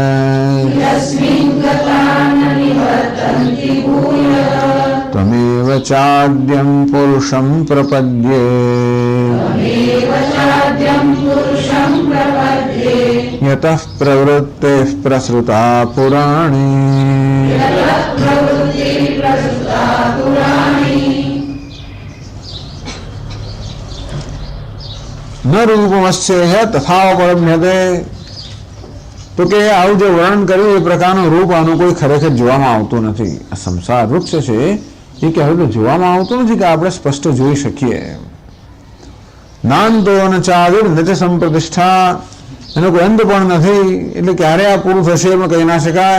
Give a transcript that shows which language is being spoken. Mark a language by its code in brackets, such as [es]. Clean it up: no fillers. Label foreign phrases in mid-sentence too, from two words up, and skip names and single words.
[sa] त्वमेव चाद्यं पुरुषं प्रपद्ये यतः प्रवृत्तिः प्रसृता पुराणी न रूपमस्येह तथा उपलभ्यते। [gu] तो કે આવું જે વર્ણન કર્યું એ પ્રકારનું રૂપ આનું કોઈ ખરેખર જોવામાં આવતું નથી. આ સંસાર વૃક્ષ છે એ કે હવે જોવામાં આવતું નથી કે આપણે સ્પષ્ટ જોઈ શકીએ. [sa] नांतो न चादिर न संप्रतिष्ठा, [gu] એનો કોઈ અંત પણ નથી, એટલે ક્યારે આ પૂરું થશે એમાં કહી ના શકાય.